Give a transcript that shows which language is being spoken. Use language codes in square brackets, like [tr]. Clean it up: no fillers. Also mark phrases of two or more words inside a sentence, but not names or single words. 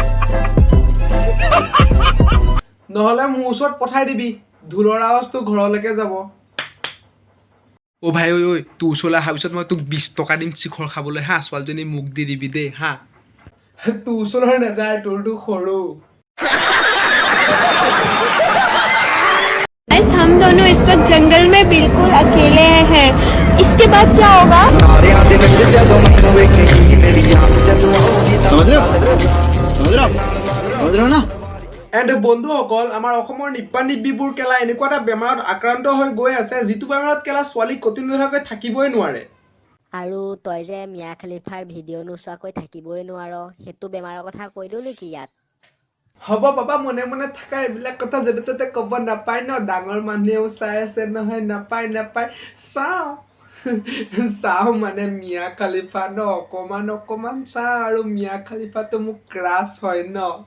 [as] নহ'লে মোৰ ওচৰত পঠাই দিবি, ঢোলৰ আৱাজটো ঘৰলৈকে যাব। অ' ভাই ঐ তোৰ ওচৰলৈ অহাৰ পিছত মই তোক 20 টকা দিম চিখৰ খাবলৈ হা, ছোৱালীজনী মোক দি দিবি দেই হা। তোৰ ওচৰলৈ নাযায়, তোৰটো সৰু। [hi] हम दोनों इस वक्त जंगल में बिल्कुल अकेले हैं। इसके बाद क्या होगा? समझ रहे हो ना? [as] এণ্ড বন্ধুসকল, আমাৰ অসমৰ নিপ্পা নিব্বিবোৰ কেলা এনেকুৱা এটা বেমাৰত আক্ৰান্ত হৈ গৈ আছে যিটো বেমাৰত কেলা ছোৱালী কঠিনভাৱে থাকিবই নোৱাৰে। আৰু তই যে মিয়া খালিফাৰ ভিডিঅ' নোচোৱাকৈ থাকিবই নোৱাৰ, সেইটো বেমাৰৰ কথা কৈ দিওঁ নেকি ইয়াত? হ'ব বাবা, মনে মনে থাকা, এইবিলাক কথা য'তে ত'তে ক'ব নাপায় ন, ডাঙৰ মানুহেও চাই আছে নহয়, নাপায় চাওঁ মানে মিয়া খালিফা ন, অকমান চাওঁ, আৰু মিয়া খালিফাটো মোক ক্ৰাছ হয় ন।